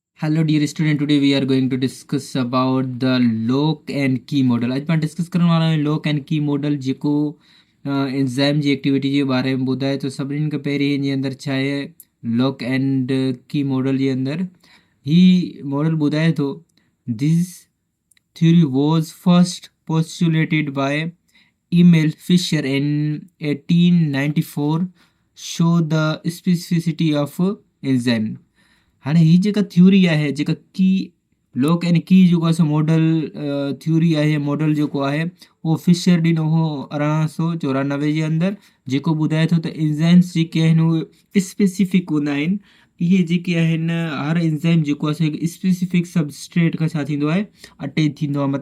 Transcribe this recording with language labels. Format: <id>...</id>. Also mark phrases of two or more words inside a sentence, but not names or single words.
<en>Hello dear student, today we are going to discuss about the lock and key model.</en> <sd>आज पाण डिस्कस करण वारा आहियूं</sd> <en>lock and key model</en> <sd>जेको एग्ज़ाम जी एक्टिविटी जे बारे में ॿुधाए थो। सभिनीनि खां पहिरीं हिन जे अंदरि छा आहे,</sd> <en>lock and key model</en> <sd>जे अंदरि ही मॉडल ॿुधाए थो</sd> <en>this theory was first postulated by Emil Fisher in 1894 show the specificity of enzyme.</en> <sd>हाणे ही जेका थ्योरी आहे, जेका की</sd> <en>lock and key</en> <sd>जेको आहे सो</sd> <en>model theory</en> <sd>आहे, मॉडल जेको आहे उहो फिशर ॾिनो हो 1894 जे अंदरि, जेको ॿुधाए थो त एंजाइम्स जेके आहिनि उहे स्पेसिफिक हूंदा आहिनि। इहे जेके आहिनि हर एंजाइम जेको आहे सो हिकु</sd> <en>specific substrate</en> <sd>खां छा थींदो आहे, अटैच थींदो आहे।</sd>